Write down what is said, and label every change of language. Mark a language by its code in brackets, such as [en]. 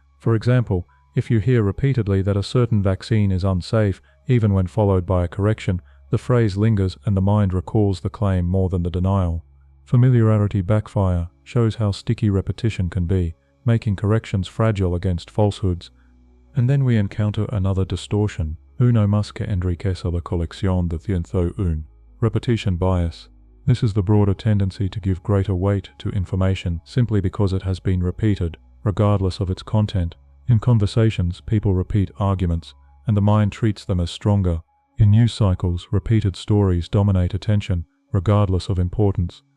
[en] For example, if you hear repeatedly that a certain vaccine is unsafe, even when followed by a correction, the phrase lingers and the mind recalls the claim more than the denial. Familiarity backfire shows how sticky repetition can be, making corrections fragile against falsehoods. And then we encounter another distortion. [es] Uno más que enriquece la colección de 101. [en] Repetition bias. This is the broader tendency to give greater weight to information simply because it has been repeated, regardless of its content. In conversations, people repeat arguments, and the mind treats them as stronger. In news cycles, repeated stories dominate attention, regardless of importance.